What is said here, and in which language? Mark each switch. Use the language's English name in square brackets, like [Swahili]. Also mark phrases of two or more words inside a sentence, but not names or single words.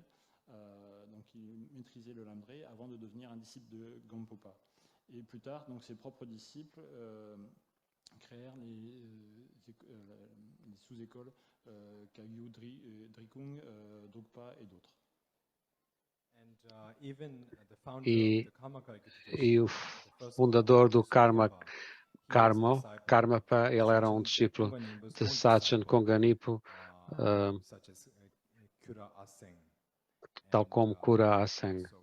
[French] Donc il maîtrisait le Lamdre avant de devenir un disciple de Gampopa. Et plus tard, donc ses propres disciples créèrent les sous-écoles Kagyu, Drikung, Drukpa et d'autres. [Portuguese] E o fundador do Karmapa, ele era um discípulo de Sachen Konganimpo, tal como Kura Aseng.